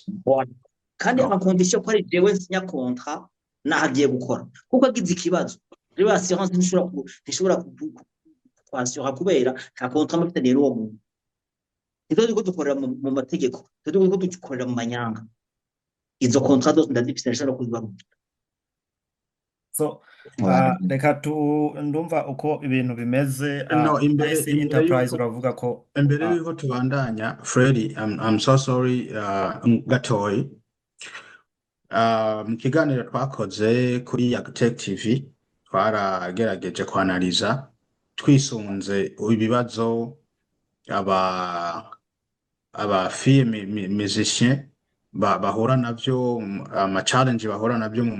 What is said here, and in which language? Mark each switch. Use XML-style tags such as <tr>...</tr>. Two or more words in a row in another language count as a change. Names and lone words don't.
<rn>kandi amakondisiyo ko ari jewe nsinya contrat nahagiye gukora kuko agize ikibazo rero assurance ntishobora kwasura kubera nta contrat mufitaniye n'uwo muntu nitwe ko dukorera mu mategeko nitwe ko dukorera mu manyanga izo contrat zose ndazifise ndashaka kuzibaho so reka ndumva uko ibintu bimeze</rn> <en>no</en> <rn>JC Enterprise uravuga ko imbere yuko tubandanya Freddy</rn> <en>I'm so sorry</en> <rn>gatoyi mu kiganiro twakoze kuri Yagtech TV twaragerageje kwanaliza twisunze ibibazo aba</rn> <fr>film musicien</fr> <rn>bahura navyo ama challenge bahura navyo mu</rn>